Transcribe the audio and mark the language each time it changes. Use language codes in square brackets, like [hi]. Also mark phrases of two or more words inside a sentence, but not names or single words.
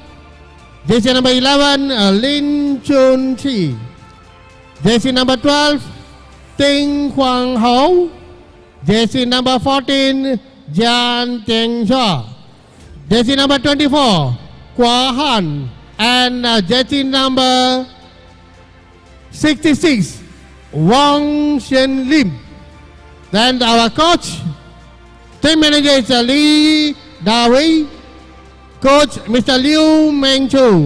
[en] Jersey number 11, Lin Chun Chi. Jersey number 12, Ting Huang Ho. Jersey number 14, Jian Teng Chua. Jersey number 24, Kwa Han. And jersey number 66, Wong Shen Lim. Then our coach, team manager is Lee Da Wei. Coach Mr. Liu Meng Chu.